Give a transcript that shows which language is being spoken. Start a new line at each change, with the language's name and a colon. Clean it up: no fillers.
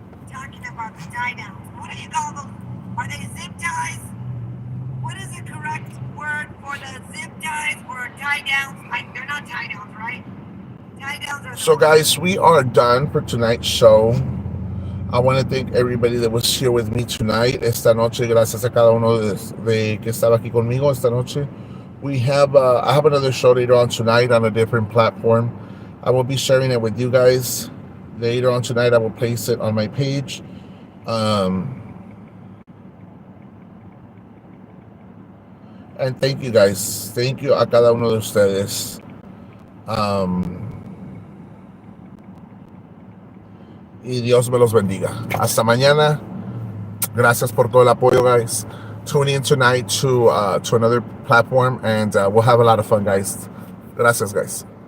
English: talking about the tie downs. What do you call them? Are they zip ties? What is the correct word for the zip ties or tie downs? They're not tie downs, right? Tie downs are. So, guys, we are done for tonight's show. I want to thank everybody that was here with me tonight.
Spanish: Esta noche, gracias a cada uno de que estaba aquí conmigo esta noche.
English: I have another show later on tonight on a different platform. I will be sharing it with you guys later on tonight. I will place it on my page. And thank you, guys. Thank you
Spanish: a cada uno de ustedes. Y Dios me los bendiga. Hasta mañana. Gracias por todo el apoyo, guys.
English: Tune in tonight to another platform, and we'll have a lot of fun, guys. Gracias, guys.